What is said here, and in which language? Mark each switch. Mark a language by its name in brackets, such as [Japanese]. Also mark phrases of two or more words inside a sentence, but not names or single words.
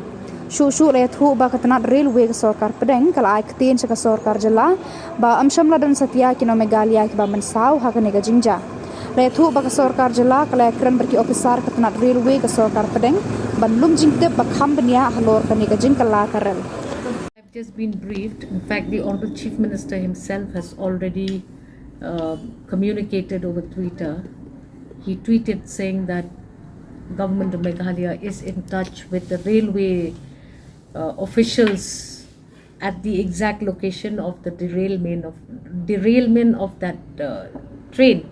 [Khasi] Shuh iathuh baka tnad railway ke Sorkar Pdeng kala ktien ke Sorkar Jylla shym dan satia ki Nong Meghalaya kiba Mynsaw ha ke jingjia. Iathuh baka Sorkar Jylla kala iakren berki ophisar ke tnad railway ke Sorkar Pdeng lum jingtip kham bniah halor ke Jingkylla karal. [English] I've just been briefed. In fact, the Honorable Chief Minister himself has already communicated over Twitter. He tweeted saying that government of Meghalaya is in touch with the railway officials at the exact location of the derailment of that train.